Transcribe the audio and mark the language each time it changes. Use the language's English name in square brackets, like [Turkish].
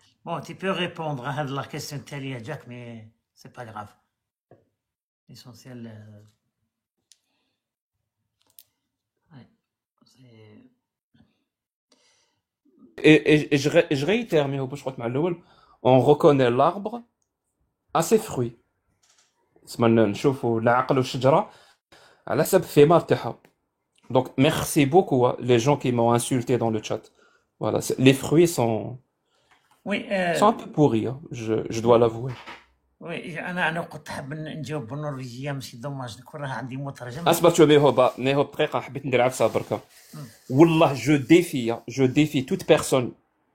[French] Bon, tu peux répondre à la question de Jack, mais c'est pas grave. L'essentiel, ouais, c'est... Et je réitère, mais je crois que on reconnaît l'arbre à ses fruits. [Arabic] اسمنا نشوفوا العقل والشجرة على حسب الثمار تاعها. [French] Donc merci beaucoup les gens qui m'ont insulté dans le chat. Voilà, les fruits sont Oui, un peu pourris, hein, je dois l'avouer. [Arabic] oui, أنا كنت حاب نجاوب بالنرويجية ماشي دوماج نكون راه عندي مترجم. اصبر نيهو دقيقة حبيت ندير عفسة بركة. والله [French] je défie toute personne